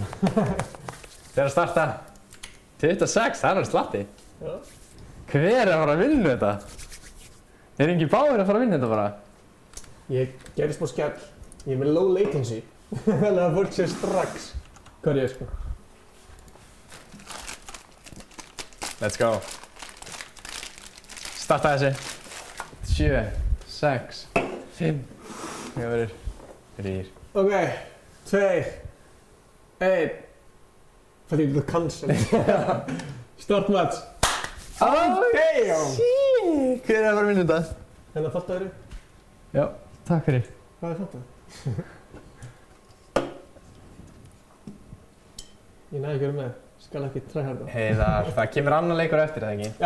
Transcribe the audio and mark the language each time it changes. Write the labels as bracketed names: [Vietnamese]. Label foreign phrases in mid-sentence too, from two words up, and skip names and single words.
[Icelandic] Þeir að starta. 26, það er alveg slatti. Já. Hver er að fara að vinna þetta? Er engin báður að fara að vinna þetta bara? Ég gerði smá skell. Ég er með [English] low latency. [Icelandic] Þannig að fólk sé strax hvað ég er sko. [English] Let's go. [Icelandic] Starta þessi. 7, 6, 5, 4, 3. Ok, 2, 1. Fætti ég til að cancel. [English] Start match. [Icelandic] Ok! Hver er að fara að vinna þetta? Hérna fattaður? Já, takk fyrir. Hvað er þetta? Ég næði ekki verið með. Skal ekki tryharda. Heiðar, það kemur annar leikur eftir, eða ekki?